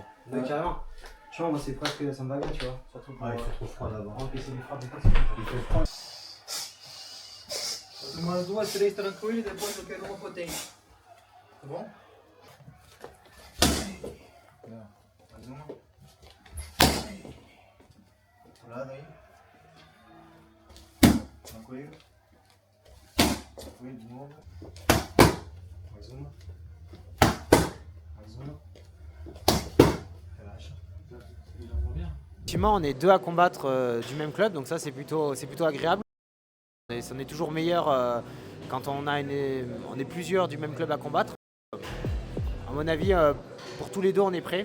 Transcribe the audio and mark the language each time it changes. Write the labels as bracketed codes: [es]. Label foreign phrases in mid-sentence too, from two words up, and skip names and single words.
[fr] Ouais, carrément. Tu vois, moi c'est presque, ça me va bien, tu vois. Surtout pour Ouais, il fait trop froid là-bas. encaisser les frappes et tout. Il fait froid. [pt] Umas 2, 3 tranquilo e depois eu quero uma potente. Tá bom? Mais uma. Outro lado aí. Tranquilo. Tranquilo de novo. Mais uma. Mais uma. Relaxa. [fr] Effectivement, on est deux à combattre du même club, donc ça c'est plutôt agréable. Et on est toujours meilleur quand on est plusieurs du même club à combattre. À mon avis, pour tous les deux, on est prêts.